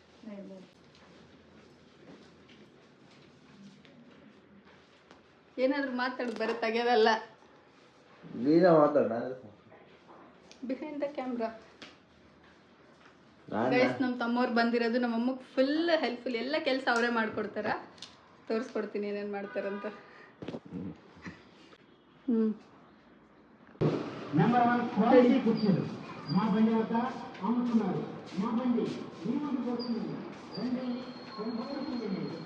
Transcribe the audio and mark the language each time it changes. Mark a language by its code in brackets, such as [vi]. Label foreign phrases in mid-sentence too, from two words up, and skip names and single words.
[kn] ಏನಾದರೂ ಮಾತಾಡಿ ಬರುತ್ತೆ, ಆಗ್ಯದಲ್ಲ [en] Behind the camera. [kn] ಗೈಸ್, ನಮ್ಮ ತಮ್ಮವ್ರು ಬಂದಿರೋದು, ನಮ್ಮಮ್ಮಗೆ [en] full helpful, [kn] ಎಲ್ಲ ಕೆಲಸ ಅವರೇ ಮಾಡ್ಕೊಡ್ತಾರ. ತೋರಿಸ್ಕೊಡ್ತೀನಿ ಏನೇನು ಮಾಡ್ತಾರಂತ. [te] నెంబర్ 1 క్వాలిటీ కుర్చీలు మా బండి వద్ద అమ్ముతున్నారు. మా బండి మీ ముందుకు వస్తుంది. రండి, కొనుక్కోండి.